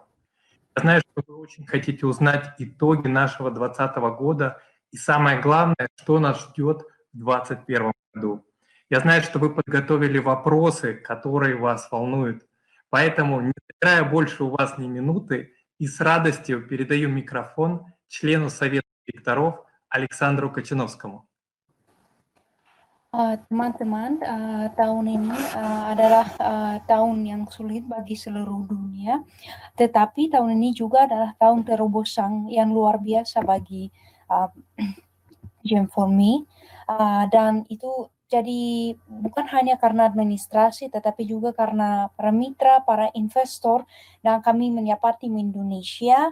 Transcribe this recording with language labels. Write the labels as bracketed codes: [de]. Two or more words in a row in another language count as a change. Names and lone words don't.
[ru] Я знаю, что вы очень хотите узнать итоги нашего 2020 года и самое главное, что нас ждет в 2021 году. Я знаю, что вы подготовили вопросы, которые вас волнуют. Поэтому, не забирая больше у вас ни минуты, и с радостью передаю микрофон члену Совета директоров Александру Кочановскому. [id] Teman-teman, tahun ini adalah tahun yang sulit bagi seluruh dunia, tetapi tahun ini juga adalah tahun terobosan yang luar biasa bagi Jam4Me, dan itu jadi bukan hanya karena administrasi, tetapi juga karena para mitra, para investor, dan kami menyapa tim Indonesia.